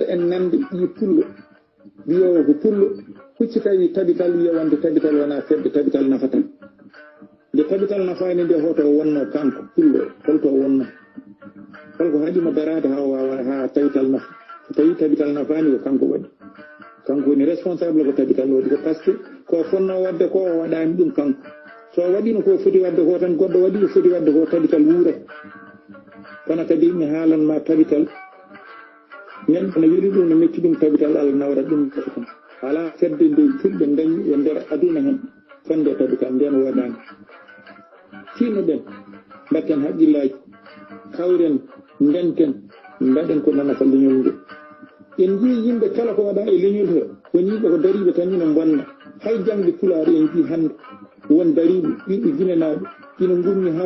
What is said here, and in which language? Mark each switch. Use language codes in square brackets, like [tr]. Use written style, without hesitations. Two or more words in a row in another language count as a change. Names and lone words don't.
[ff] en nande ɗi pullo wiyowo ko pullo hucci tawi tabital wiya wonde tabital wona fedde tabital nafata nde tabital nafani nde hoto wonno kanko pullo holto wonno holko haɗimo darade ha wawa ha tabital nafa so tawi tabital nafani ko kanko waɗi kanko woni responsable ko tabital waɗi ko [fr] par ce que [ff] ko fonno wadde ko o waɗani ɗum kanko so waɗino ko foti wadde ko tan goɗɗo waɗi ko foti wadde ko tabital wuurat kono kadi mi haalanma tabital neɗɗo no yiɗi ɗum no metti ɗum tabital Allah nawra ɗum tan ala fedde nde fulɓe dañi e nder aduna hen fonde tabital nden waɗani tinnoɗen mbatten haqqillaji kawren ndenten mbaɗen ko nanata leñol ngol en jii yimɓe kala ko waɗa e leñol he woni yimɓe ko dariɓe tan ina bonna hay jangde pulaar en jii hande won dariɓe ɓiɓɓe guinenaɓe ina gummi ha